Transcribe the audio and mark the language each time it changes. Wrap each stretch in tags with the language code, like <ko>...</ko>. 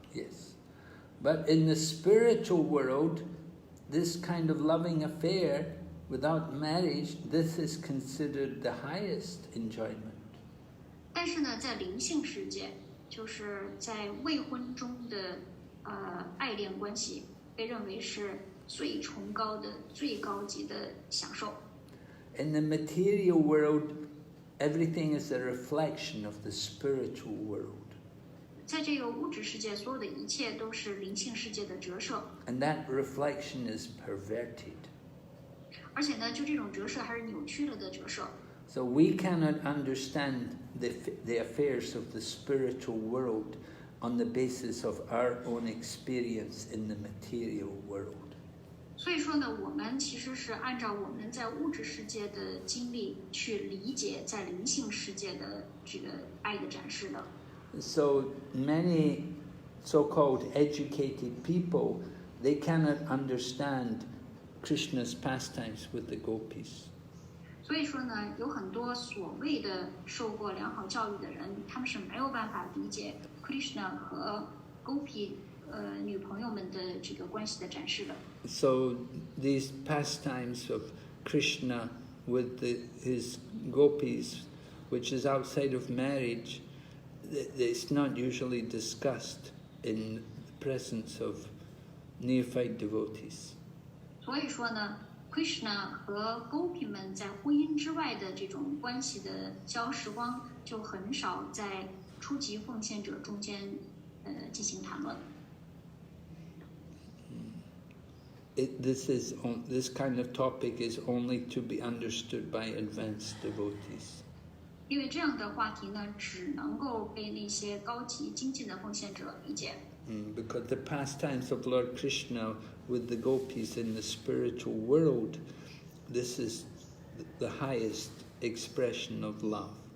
<en>Yes. But in the spiritual world, this kind of loving affair without marriage, this is considered the highest enjoyment.</en> <zh>但是呢，在灵性世界，就是在未婚中的爱恋关系，被认为是最崇高的、最高级的享受。</zh> <en>In the material world, everything is a reflection of the spiritual world.</en> <zh>在这个物质世界，所有的一切都是灵性世界的折射。</zh> <en>And that reflection is perverted.</en> <zh>而且呢，就这种折射还是扭曲了的折射。</zh> <en>So we cannot understand the affairs of the spiritual world on the basis of our own experience in the material world.</en> <zh>所以说呢，我们其实是按照我们在物质世界的经历去理解在灵性世界的这个爱的展示的。</zh> <en>So many so-called educated people, they cannot understand Krishna's pastimes with the gopis.</en> <zh>所以说呢，有很多所谓的受过良好教育的人，他们是没有办法理解 Krishna 和 Gopi 女朋友们的这个关系的展示的。</zh> <en>So these pastimes of Krishna with his gopis, which is outside of marriage, it's not usually discussed in the presence of neophyte devotees.</en> <zh>所以说呢 ，Krishna 和 Gopi 们在婚姻之外的这种关系的交时光，就很少在初级奉献者中间进行谈论。</zh> <en>This kind of topic is only to be understood by advanced devotees.</en> <zh>因为这样的话题呢，只能够被那些高级精进的奉献者理解。</zh> <en>Because the pastimes of Lord Krishna with the gopis in the spiritual world, this is the highest expression of love.</en>